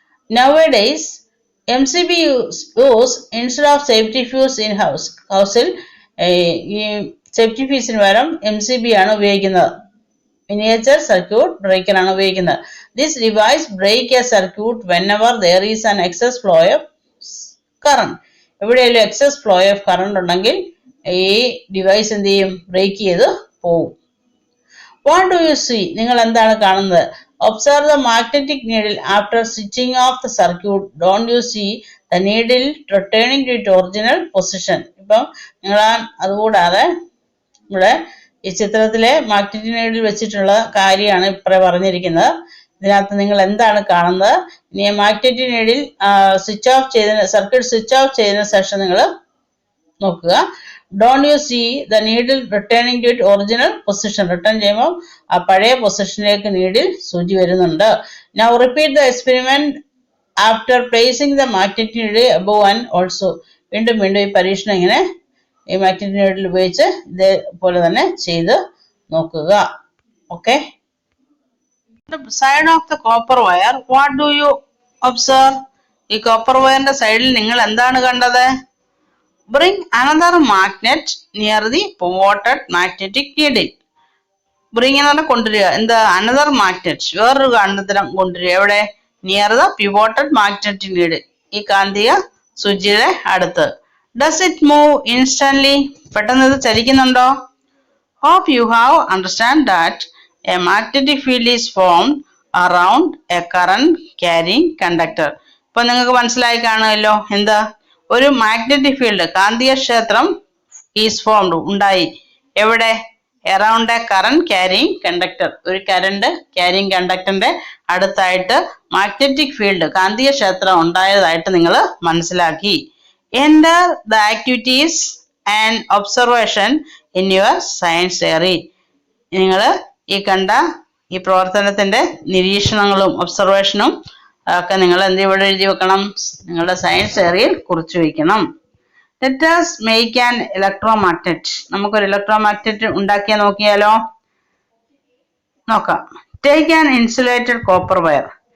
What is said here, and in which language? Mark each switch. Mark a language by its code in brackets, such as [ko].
[en] Nowadays MCB use instead of safety fuse in house. [ml] ഹൗസിൽ ഈ safety ഫ്യൂസിന് പകരം MCB ആണ് ഉപയോഗിക്കുന്നത്. മിനിയേച്ചർ സർക്യൂട്ട് ബ്രേക്കർ ആണ് ഉപയോഗിക്കുന്നത്. [en] This device break a circuit whenever there is an excess flow of current. [ml] എവിടെയെങ്കിലും excess flow of current ഉണ്ടെങ്കിൽ ഈ ഡിവൈസ് എന്ത് ചെയ്യും? ബ്രേക്ക് ചെയ്ത് പോവും. [en] What do you see? [ml] നിങ്ങൾ എന്താണ് കാണുന്നത്? [en] Observe the magnetic needle after switching off the circuit. Don't you see the needle returning to it original position. [ml] ഇപ്പം നിങ്ങൾ അതുകൂടാതെ ഇവിടെ ഈ ചിത്രത്തിലെ മാഗ്നറ്റിക് നീഡിൽ വെച്ചിട്ടുള്ള കാര്യമാണ് ഇപ്പറ പറഞ്ഞിരിക്കുന്നത്. ഇതിനകത്ത് നിങ്ങൾ എന്താണ് കാണുന്നത്? ഇനി മാഗ്നറ്റിക് നീഡിൽ സ്വിച്ച് ഓഫ് ചെയ്തതിന്, സർക്യൂട്ട് സ്വിച്ച് ഓഫ് ചെയ്തതിനു ശേഷം നിങ്ങൾ നോക്കുക. [en] Don't you see the needle returning to it original position. [ml] Return ചെയ്യുമ്പോൾ ആ പഴയ പൊസിഷനിലേക്ക് നീഡിൽ സൂചി വരുന്നുണ്ട്. [en] Now repeat the experiment after placing the magnetic needle above and also. [ml] വീണ്ടും വീണ്ടും ഈ പരീക്ഷണം ഇങ്ങനെ ഈ മാഗ്നറ്റിക് നീഡിൽ ഉപയോഗിച്ച് ഇതേപോലെ തന്നെ ചെയ്ത് നോക്കുക. Okay. [en] The side of the copper wire, what do you observe? [ml] ഈ കോപ്പർ വയറിന്റെ സൈഡിൽ നിങ്ങൾ എന്താണ് കണ്ടത്? [en] Bring another magnet near the pivoted magnetic needle. [ml] Bring എന്ന് പറഞ്ഞാൽ കൊണ്ടുവരിക. എന്താ? [en] another magnet, [ml] വേറൊരു കാന്തത്തിനം കൊണ്ടുവരിക. എവിടെ? [en] near the pivoted magnetic needle. [ml] ഈ കാന്തിക സൂചിയുടെ അടുത്ത്. [en] Does it move instantly? [ml] പെട്ടെന്ന് ഇത് ചലിക്കുന്നുണ്ടോ? [en] Hope you have understand that a magnetic field is formed around a current carrying conductor. [ml] ഇപ്പൊ നിങ്ങൾക്ക് മനസ്സിലായി കാണുമല്ലോ. എന്താ? ഒരു മാഗ്നറ്റിക് ഫീൽഡ്, കാന്തിക ക്ഷേത്രം [en] is formed, [ml] ഉണ്ടായി. എവിടെ? [en] Around a current carrying conductor. [ml] ഒരു കറന്റ് ക്യാരിങ് കണ്ടക്ടറിന്റെ അടുത്തായിട്ട് മാഗ്നറ്റിക് ഫീൽഡ്, കാന്തിക ക്ഷേത്രം ഉണ്ടായതായിട്ട് നിങ്ങൾ മനസ്സിലാക്കി. [en] Enter the activities and observation in your science diary. [ml] നിങ്ങൾ ഈ കണ്ട ഈ പ്രവർത്തനത്തിന്റെ നിരീക്ഷണങ്ങളും ഒബ്സർവേഷനും ഒക്കെ നിങ്ങൾ എന്ത് ഇവിടെ എഴുതി വെക്കണം? നിങ്ങളുടെ സയൻസ് ഡയറിയിൽ കുറിച്ചു വയ്ക്കണം. [en] Let us make an electromagnet. [ml] നമുക്കൊരു ഇലക്ട്രോമാഗ്നറ്റ് ഉണ്ടാക്കിയാൽ നോക്കിയാലോ? നോക്കാം. [en] Take an insulated copper wire.